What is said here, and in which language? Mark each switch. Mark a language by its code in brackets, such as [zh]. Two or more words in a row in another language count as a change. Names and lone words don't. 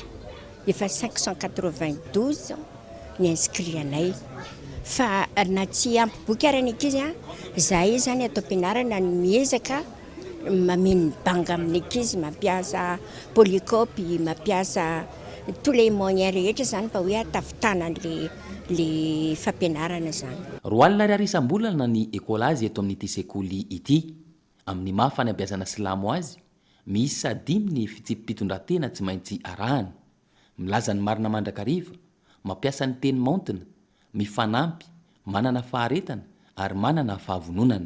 [mg] Efa 592 ny inscrit anay fa na tsy ampy boky ary ny ankizy zahay zany atao ampianarana ny miezaka mameno banga amin'ny ankizy mampiasa polycopy mampiasa [fr] tous les moyens [mg] rehetra zany mba hoe atavitana le fampianarana zany. Roa alina ariary isam-bolana ny écolage eto amin'ity sekoly ity. Amin'ny maha fanabeazana silamo azy misy 5 ny fitsipitondratena tsy maintsy arahana. Milaza ny marina mandrakariva, mampiasa ny teny maontina, mifanampy, manana faharetana ary manana fahavononana.